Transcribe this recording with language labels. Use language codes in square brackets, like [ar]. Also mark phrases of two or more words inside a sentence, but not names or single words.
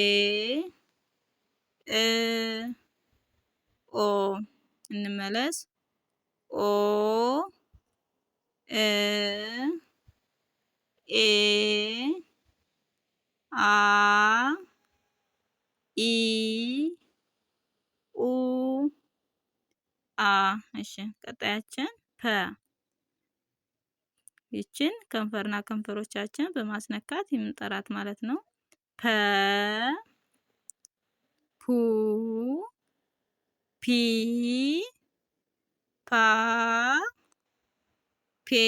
[am] እ ኦ እንመለስ ኦ እ ኤ አ ኢ ኡ አ። እሺ ቀጣያችን ፐ ይችን ከንፈርና ከንፈሮቻችን በማስነካት የምንጠራት ማለት ነው። ፐ ፑ ፒ ፓ ፔ